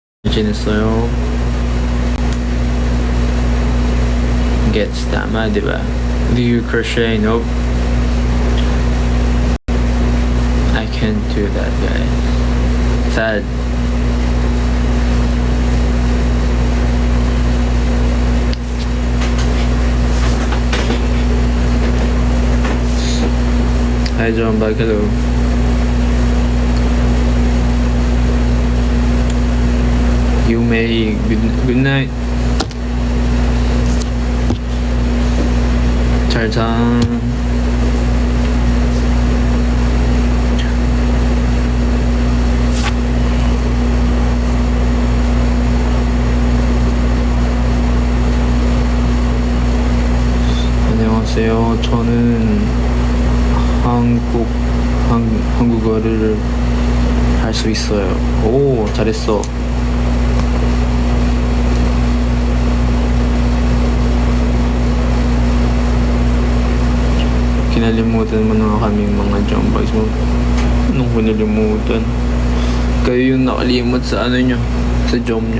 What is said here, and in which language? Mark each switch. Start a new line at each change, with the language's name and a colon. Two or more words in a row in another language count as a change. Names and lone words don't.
Korean: 지냈어요?
Filipino: Gets tama, di ba?
English: Do you crochet? Nope. I can't do that, guys. Sad. Hi, John Bag. Hello. You may. Good night.
Korean: 잘 자. 안녕하세요. 저는 한국어를 할 수 있어요. 오, 잘했어.
Filipino: Kinalimutan mo na kaming mga jumbags mo. Anong kinalimutan? Kayo yung nakalimot sa ano nyo, sa jom nyo.